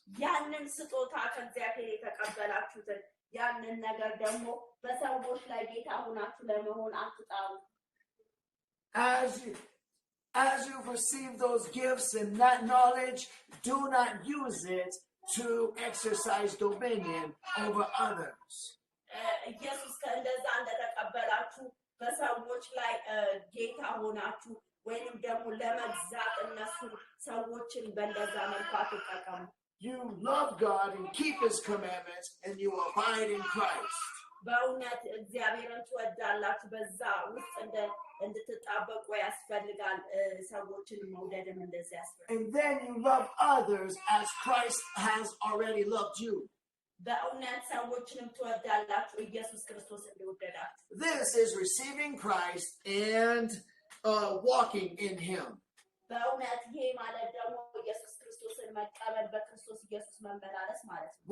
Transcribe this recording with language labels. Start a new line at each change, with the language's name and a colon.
Amharic: ያንን ስጦታ ከእግዚአብሔር የተቀበላችሁትን ያንን ነገር ደግሞ በሰዎች ላይ ጌታ ሆናችሁ ለመሆን አትጣሩ
English: As you've received those gifts and that knowledge, do not use it to exercise dominion over others.
Amharic: ኢየሱስ ከእንደዛ እንደተቀበላችሁ በሰዎች ላይ ጌታ ሆናችሁ ወይንም ደግሞ ለመግዛት እነሱ ሰዎችን በእንደዛ መልኩ አትጠቀሙ
English: You love God and keep his commandments and you abide in Christ.
Amharic: በእውነት እግዚአብሔርን ትወዳላችሁ በዛ ውስጥ እንድትጣበቁ ያስፈልጋል ሰዎችን መውደድም እንደዚህ ያስፈልጋል
English: And then you love others as Christ has already loved you.
Amharic: በእውነት ሰዎችንም ትወዳላችሁ ኢየሱስ ክርስቶስ እንደወደዳችሁ
English: This is receiving Christ and walking in him.
Amharic: በእውነት ይሄ ማለት ደግሞ ኢየሱስ ክርስቶስን መቀበል በክርስቶስ ኢየሱስ መመላለስ ማለት ነው